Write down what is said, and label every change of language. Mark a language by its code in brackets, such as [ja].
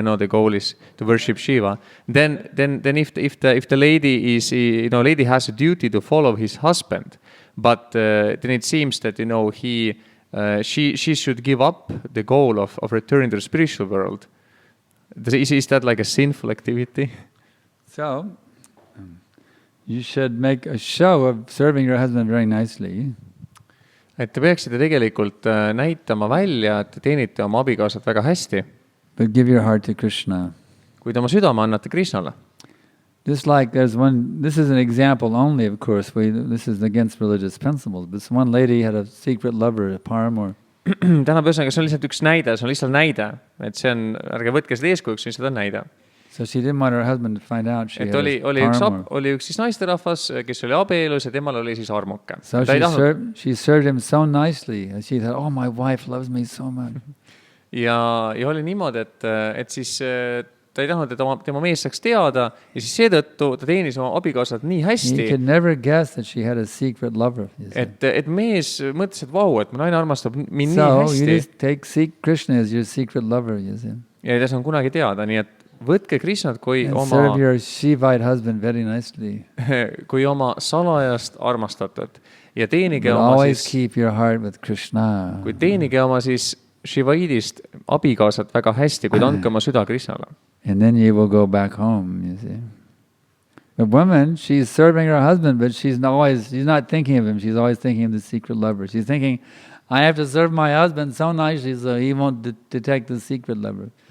[en] The goal is to worship Shiva. Then if the lady is lady has a duty to follow his husband, but then it seems that she should give up the goal of returning to the spiritual world. Is that like a sinful activity? So you should make a show of serving your husband very nicely. [et] Et te peaksite tegelikult näitama välja, et te teenite oma abikaasat väga hästi. [en] But give your heart to Krishna. [et] Kuid oma südame annate Krishnale. [en] Just like this is an example only, of course. This is against religious principles. But this one lady had a secret lover, a paramour. [et] Tähendab, ühesõnaga, see on lihtsalt üks näide, see on lihtsalt näide. Et see on, ärge võtke seda eeskujuks, see on näide. [en] So she didn't want her husband to find out she [et] et [en] had [et] oli üks siis naisterahvas, kes oli abielus ja temal oli siis armuke. [en] So she served him so nicely. And she thought, oh, my wife loves me so much. [et] Ja oli niimoodi, et siis ta ei tahtnud, et tema mees saaks teada ja siis seetõttu ta teenis oma abikaasat nii hästi. [en] He could never guess that she had a secret lover. [et] Et mees mõtles, et vau, et mu naine armastab mind [en] so [et] nii hästi. [en] So you just take Krishna as your secret lover, you see. [et] Ja ei tasu kunagi teada, nii et võtke Krishnat kui [en] and serve your Shivite husband very nicely. [et] kui oma salajast armastatud ja teenige oma [en] always keep your heart with Krishna. [et] Kui teenige oma siis Shivaidist abikaasat väga hästi, kuid andke oma süda Krishnale. [en] And then you will go back home, you see. The woman, she's serving her husband, but she's not thinking of him. She's always thinking of the secret lover. She's thinking, I have to serve my husband so nicely so he won't detect the secret lover.